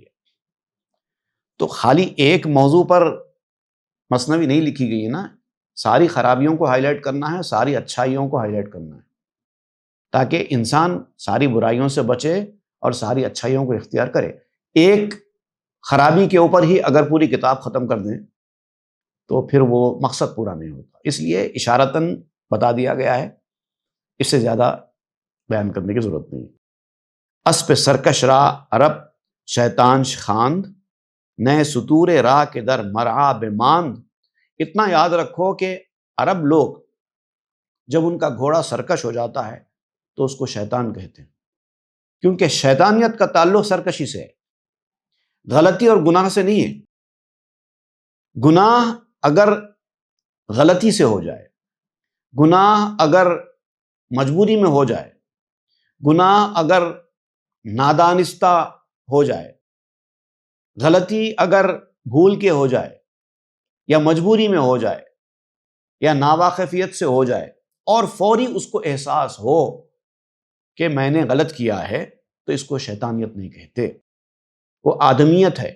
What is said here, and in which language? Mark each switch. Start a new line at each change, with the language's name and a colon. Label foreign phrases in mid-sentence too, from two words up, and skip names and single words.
Urdu: تو خالی ایک موضوع پر مثنوی نہیں لکھی گئی ہے نا، ساری خرابیوں کو ہائی لائٹ کرنا ہے، ساری اچھائیوں کو ہائی لائٹ کرنا ہے، تاکہ انسان ساری برائیوں سے بچے اور ساری اچھائیوں کو اختیار کرے۔ ایک خرابی کے اوپر ہی اگر پوری کتاب ختم کر دیں تو پھر وہ مقصد پورا نہیں ہوتا، اس لیے اشارتاً بتا دیا گیا ہے، اس سے زیادہ بیان کرنے کی ضرورت نہیں۔
Persian: اسپ سرکش را عرب شیطانش خواند، نئے ستور راہ کے در مرعا بماند۔
Urdu: اتنا یاد رکھو کہ عرب لوگ جب ان کا گھوڑا سرکش ہو جاتا ہے تو اس کو شیطان کہتے ہیں، کیونکہ شیطانیت کا تعلق سرکشی سے ہے، غلطی اور گناہ سے نہیں ہے۔ گناہ اگر غلطی سے ہو جائے، گناہ اگر مجبوری میں ہو جائے، گناہ اگر نادانستہ ہو جائے، غلطی اگر بھول کے ہو جائے یا مجبوری میں ہو جائے یا ناواقفیت سے ہو جائے اور فوری اس کو احساس ہو کہ میں نے غلط کیا ہے، تو اس کو شیطانیت نہیں کہتے، وہ آدمیت ہے۔